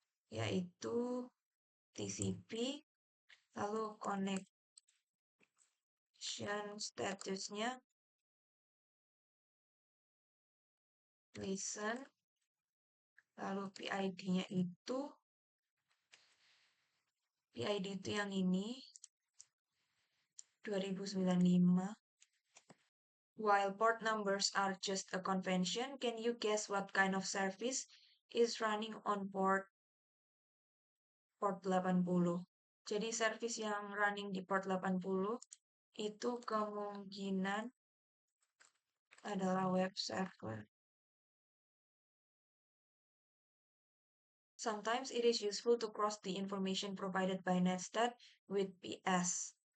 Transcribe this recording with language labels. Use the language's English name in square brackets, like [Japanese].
[Indonesian] yaitu TCP, lalu connection statusnya listen, lalu PID-nya itu yang ini 2095. [English] While port numbers are just a convention, can you guess what kind of service is running on port 80? [Indonesian] Jadi service yang running di port 80 itu kemungkinan adalah web server. [English] Sometimes it is useful to cross the information provided by netstat with PS.